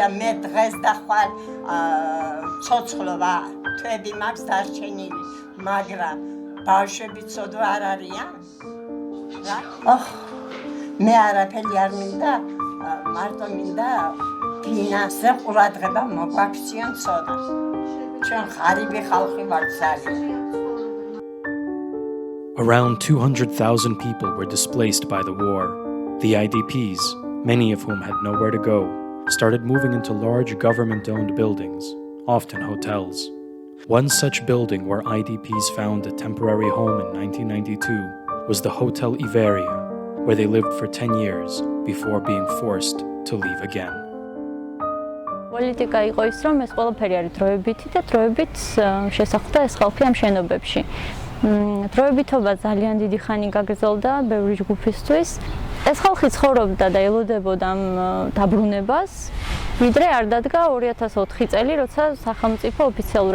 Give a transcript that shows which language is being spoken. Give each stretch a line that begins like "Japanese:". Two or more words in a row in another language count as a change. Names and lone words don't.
Georgian: მე დღეს და ხვალ ცოცხლობა თვეები მაქვს დარჩენილი, მაგრამ ბავშვები ცოდვა არ არიან. მე არაფერი არ მინდა, მარტო მინდა ფინანსზე ყურადღება მოგვაქციონ ცოტა. ჩვენ ღარიბი ხალხი ვართ ძალიან.
English: Around 200,000 people were displaced by the war. The IDPs, many of whom had nowhere to go, started moving into large government-owned buildings, often hotels. One such building where IDPs found a temporary home in 1992 was the Hotel Iveria, where they lived for 10 years before being forced to leave again.
Georgian: პოლიტიკა იყო ის, რომ ეს ყველაფერი არის დროებითი და დროებით შესახლდა ეს ხალხი ამ შენობებში. დროებითობა ძალიან დიდი ხანი გაგრძელდა ბევრი ჯგუფისთვის. ეს ხალხი ცხოვრობდა და ელოდებოდა ამ დაბრუნებას, ვიდრე არ დადგა 2004 წელი, როცა სახელმწიფო ოფიციალურად